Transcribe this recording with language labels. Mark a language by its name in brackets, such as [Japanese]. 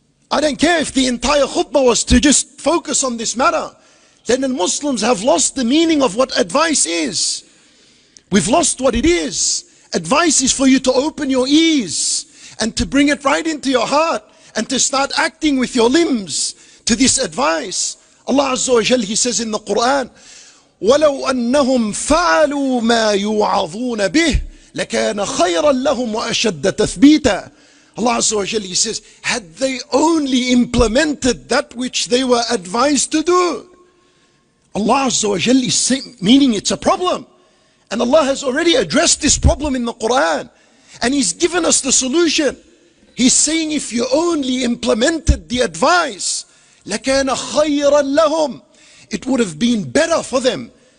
[English] I don't care if the entire khutbah was to just focus on this matter. Then the Muslims have lost the meaning of what advice is. We've lost what it is. Advice is for you to open your ears and to bring it right into your heart and to start acting with your limbs to this advice. [Arabic] Allah Azza wa Jal, [English] He says in the Quran, [Arabic] وَلَوْ أَنَّهُمْ فَعَلُوا مَا يُوعَظُونَ بِهِ لَكَانَ خَيْرًا لَهُمْ وَأَشَدَّ تَثْبِيتًا. [English] Allah Azza wa Jal, He says, had they only implemented that which they were advised to do. Allah Azza wa Jal is saying, meaning it's a problem. And Allah has already addressed this problem in the Quran. And He's given us the solution. He's saying if you only implemented the advice, [Arabic] لَكَانَ خَيْرًا لَهُمْ, [English] it would have been better for them.